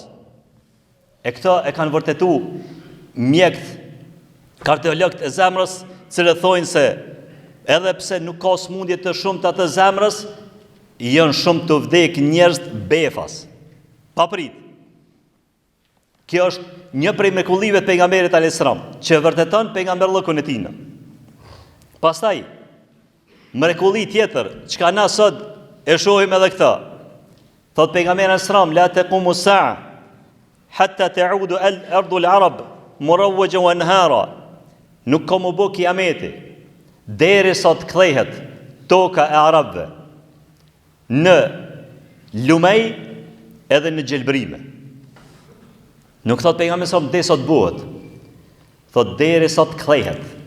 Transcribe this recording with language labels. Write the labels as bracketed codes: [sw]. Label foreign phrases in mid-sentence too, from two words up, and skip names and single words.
[sq] E këta e kanë vërtetu mjekt, kardiologët e zemrës, cilë thojnë se edhe pse nuk ka smundje të shumë të atë zemrës, janë shumë të vdek njerëz befas, paprit. Kjo është një prej mrekullive të pejgamberit [ar] عليه السلام, [sq] që vërteton pejgamberllëkun e tij. Pastaj, mrekulli tjetër, çka na sot e shohim edhe këta. Thot pejgamberi [ar] عليه السلام لا تقوم الساعة حتى تعود أرض العرب مروجا وأنهارا." [sq] Nuk ka më bë kiameti deri sa të kthehet toka e arabëve në lumej edhe në gjelbrime. Nuk thot pejgamberi sa deri sa të bëhet, thot deri sa të kthehet.